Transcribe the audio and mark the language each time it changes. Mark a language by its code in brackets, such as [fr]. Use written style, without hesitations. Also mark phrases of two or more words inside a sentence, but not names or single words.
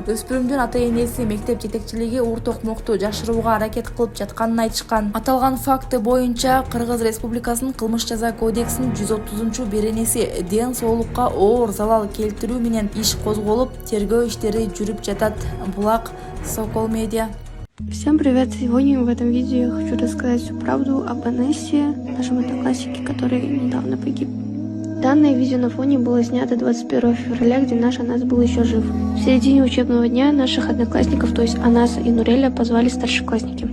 [ky] Өспүрүмдүн ата-энеси мектеп жетекчилиги Урт токмокту жашырууга аракет кылып жатканын айтышкан. Аталган факты боюнча Кыргыз Республикасынын кылмыш жаза кодексинин 130 беренеси ден соолукка оор залал келтирүү менен иш козголуп, тергөө иштери жүрүп жатат. Булак, Сокол Медиа. [ru] Всем привет! Сегодня в этом видео я хочу рассказать всю правду об Анессе, нашем однокласснике, который недавно погиб. Данное видео на фоне было снято 21 февраля, где наш Анас был еще жив. В середине учебного дня наших одноклассников, то есть Анаса и Нуреля, позвали старшеклассники.